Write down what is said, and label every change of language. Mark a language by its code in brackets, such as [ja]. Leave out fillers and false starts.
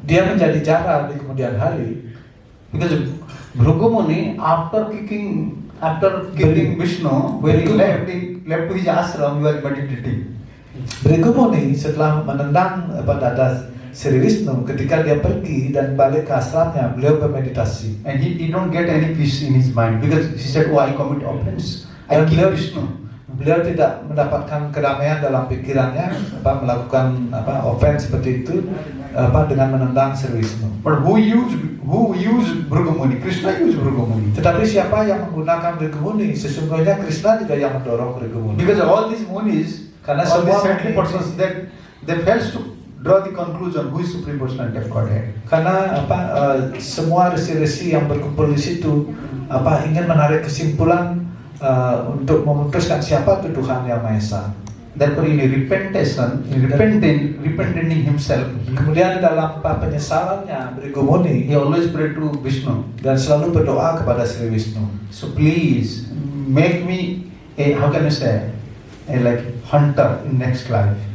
[id] Dia menjadi Jara di kemudian hari. [en] Because Bhrigu Muni, after kicking Vishnu, when he left to his ashram, he was meditating. [id] Brigu Muni setelah menendang dada Sri Vishnu, ketika dia pergi dan balik ke asramnya, beliau bermeditasi. [en] And he don't get any peace in his mind because he said, "Oh, I commit offense. I kill Vishnu." [id] Beliau tidak mendapatkan kedamaian dalam pikirannya, melakukan offense seperti itu, dengan menendang Sri Vishnu. [en] But who used Bhrigu Muni? Krishna used Bhrigu Muni. [id] Tetapi siapa yang menggunakan Brigu Muni? Sesungguhnya Krishna juga yang mendorong Brigu Muni. [en] Because all these munis, [id] Karena [en] all these [id] semua [en] saintly persons, they fails to draw the conclusion who is supreme personality of Godhead. [id] Karena semua resi-resi yang berkumpul di situ ingin menarik kesimpulan untuk memutuskan siapa itu Tuhan yang Maha Esa. [en] Therefore, in repenting himself, [id] Kemudian dalam penyesalannya Brigu Muni, [en] he always prayed to Vishnu. [id] dan selalu berdoa kepada Sri Vishnu. [en] So please make me a, how can I say, a like hunter in next life.